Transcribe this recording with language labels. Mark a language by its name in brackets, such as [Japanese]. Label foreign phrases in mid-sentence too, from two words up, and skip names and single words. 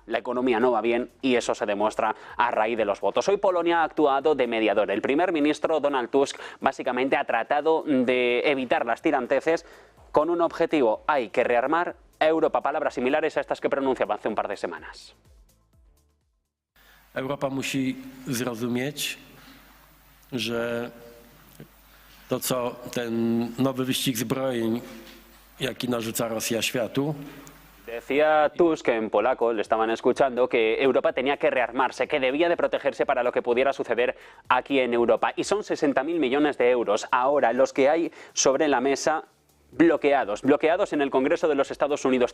[Spanish] La economía no va bien y eso se demuestra a raíz de los votos. Hoy Polonia ha actuado de mediador. El primer ministro Donald Tusk básicamente ha tratado de evitar las tiranteces con un objetivo: hay que rearmar a Europa. Palabras similares a estas que pronunciaba hace un par de semanas. [Polish] Europa musi zrozumieć, że to, co ten nowy wyścig zbrojeń, jaki narzuca Rosja światu, [Spanish] decía Tusk, en polaco, le estaban escuchando, que Europa tenía que rearmarse, que debía de protegerse para lo que pudiera suceder aquí en Europa. Y son 60.000 millones de euros ahora los que hay sobre la mesa bloqueados en el Congreso de los Estados Unidos.